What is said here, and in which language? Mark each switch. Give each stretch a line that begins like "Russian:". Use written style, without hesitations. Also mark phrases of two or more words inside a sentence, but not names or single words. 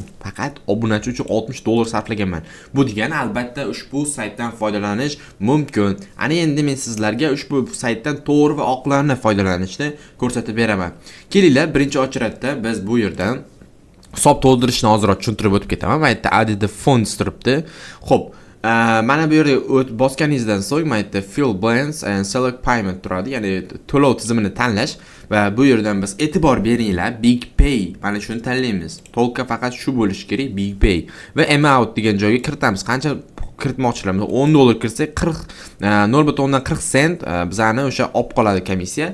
Uzbek: Faqat obunachi uchun $60 sarflaganman. Bu degani albatta ushbu saytdan foydalanish mumkin. Ana endi men sizlarga ushbu saytdan to'g'ri va oqilona foydalanishni ko'rsatib beraman. Kelinglar, birinchi ochratda biz bu yerdan hisob to'ldirishni hozirroq tushuntirib o'tib ketaman. Va yerda
English: add the funds
Uzbek: turibdi. Xo'p, mana bu yerga bosganingizdan so'ng mana yerda
English: fill balance and select payment
Uzbek: turadi, ya'ni to'lov tizimini tanlash va bu yerdan biz e'tibor beringlar, big pay mana shuni tanlaymiz. To'lqa faqat shu bo'lishi kerak, big pay va amount degan joyga kiritamiz. Qancha kiritmoqchilarimiz? $10 kirsak 0.40 sent bizani o'sha olib qoladi komissiya.